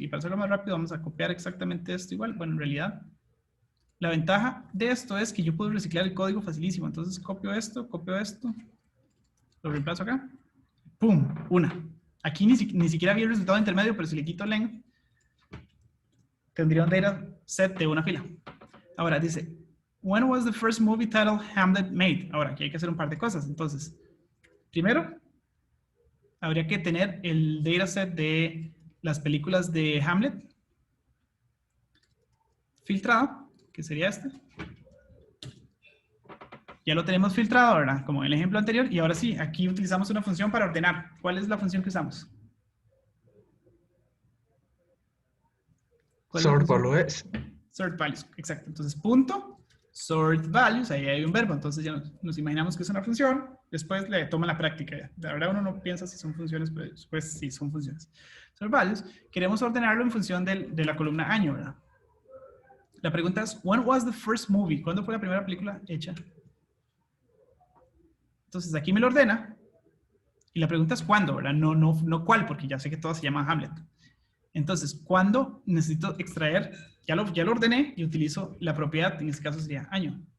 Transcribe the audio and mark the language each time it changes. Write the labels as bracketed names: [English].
[Spanish] Y para hacerlo más rápido vamos a copiar exactamente esto igual. Bueno, en realidad, la ventaja de esto es que yo puedo reciclar el código facilísimo. Entonces copio esto, lo reemplazo acá. ¡Pum! Una. Aquí ni siquiera había el resultado intermedio, pero si le quito len, tendría un dataset de una fila. Ahora dice, [English] when was the first movie title Hamlet made? [Spanish] Ahora, aquí hay que hacer un par de cosas. Entonces, primero, habría que tener el dataset de las películas de Hamlet filtrado, que sería este. Ya lo tenemos filtrado, ¿verdad? Como en el ejemplo anterior. Y ahora sí, aquí utilizamos una función para ordenar. ¿Cuál es la función que usamos? Sort values. Sort values, exacto. Entonces, punto, sort values, ahí hay un verbo. Entonces ya nos imaginamos que es una función. Después le toma la práctica. La verdad uno no piensa si son funciones, pero después sí son funciones. Sort values, queremos ordenarlo en función de la columna año, ¿verdad? La pregunta es, [English] when was the first movie? [Spanish] ¿Cuándo fue la primera película hecha? Entonces aquí me lo ordena. Y la pregunta es cuándo, ¿verdad? No cuál, porque ya sé que todas se llaman Hamlet. Entonces, ¿cuándo necesito extraer? Ya lo ordené y utilizo la propiedad, en este caso sería año.